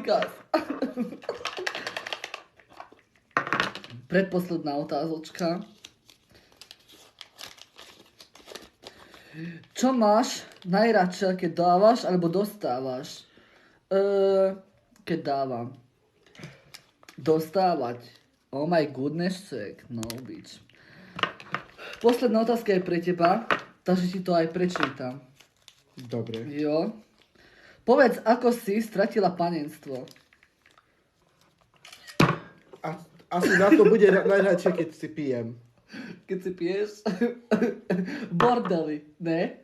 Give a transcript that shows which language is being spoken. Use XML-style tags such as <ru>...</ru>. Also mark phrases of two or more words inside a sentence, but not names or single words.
<sk>Predposledná otázočka. Čo máš najradšej, keď dávaš alebo dostávaš? Keď dávam. Dostávať.</sk> <en>Oh my goodness, check. No, bitch.</en> <sk>Posledná otázka je pre teba, takže ti to aj prečítam. Dobre. Jo. Povedz, ako si stratila panenstvo. Asi na to bude najradšej, keď si pijem. Keď si piješ bordeli, ne?</sk>